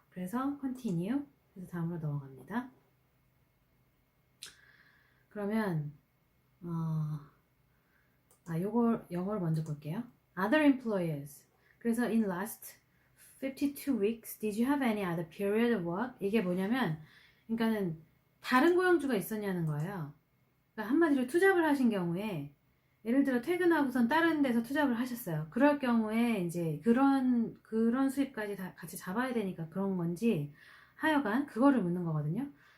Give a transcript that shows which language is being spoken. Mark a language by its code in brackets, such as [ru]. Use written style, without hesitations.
[ko] 그래서 continue 해서 다음으로 넘어갑니다. 그러면 요걸 영어로 먼저 볼게요. [en] Other employers. 그래서 in last 52 weeks, did you have any other period of work? [ko] 이게 뭐냐면, 그러니까는 다른 고용주가 있었냐는 거예요. 그러니까 한마디로 투잡을 하신 경우에, 예를 들어 퇴근하고선 다른 데서 투잡을 하셨어요. 그럴 경우에 이제 그런 수입까지 다 같이 잡아야 되니까 그런 건지, 하여간 그거를 묻는 거거든요.